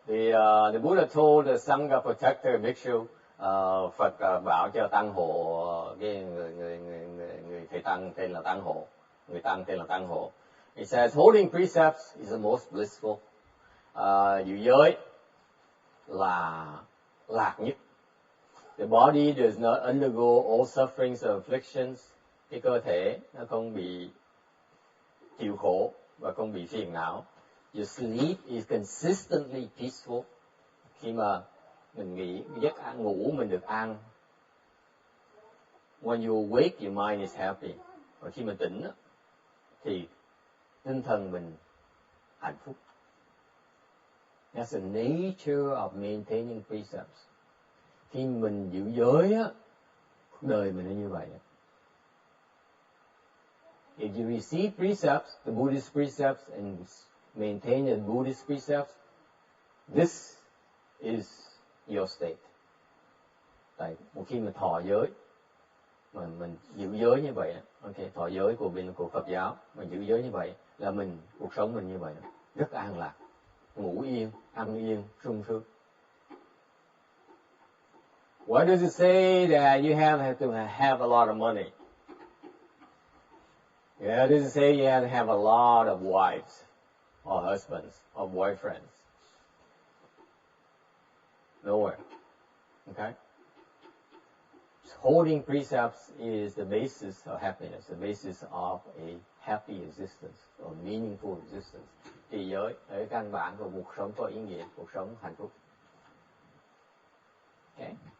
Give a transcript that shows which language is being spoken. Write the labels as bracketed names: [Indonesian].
[English] The Buddha told the Sangha protector Bhikshu, [Vietnamese] Phật bảo cho tăng hộ, cái người thầy tăng tên là tăng hộ, người tăng tên là tăng hộ. [English] He says holding precepts is the most blissful. [Vietnamese] Giữ giới là lạc nhất. [English] The body does not undergo all sufferings or afflictions. [Vietnamese] Cái cơ thể nó không bị chịu khổ và không bị phiền não. [English] Your sleep is consistently peaceful. [Vietnamese] Khi mà mình nghỉ, giấc ngủ mình được an. [English] When you awake, your mind is happy. [Vietnamese] Và khi mình tỉnh thì tinh thần mình hạnh phúc. [English] That's the nature of maintaining precepts. [Vietnamese] Khi mình giữ giới á, đời mình nó như vậy. [English] If you receive precepts, the Buddhist precepts, and maintain the Buddhist precepts, this is your state. [Vietnamese] Tại một khi mình thọ giới, mình giữ giới như vậy, okay, thọ giới của Phật giáo, mình giữ giới như vậy là cuộc sống mình như vậy, rất an lạc, ngủ yên, ăn yên, sung sướng. [English] Why does it say that you have to have a lot of money? Yeah, does it say you have to have a lot of wives or husbands or boyfriends? Nowhere. Okay? holding precepts is the basis of happiness, the basis of a happy existence, or meaningful existence. [Vietnamese] Trì giới ở căn bản của cuộc sống có ý nghĩa, cuộc sống hạnh phúc. Okay.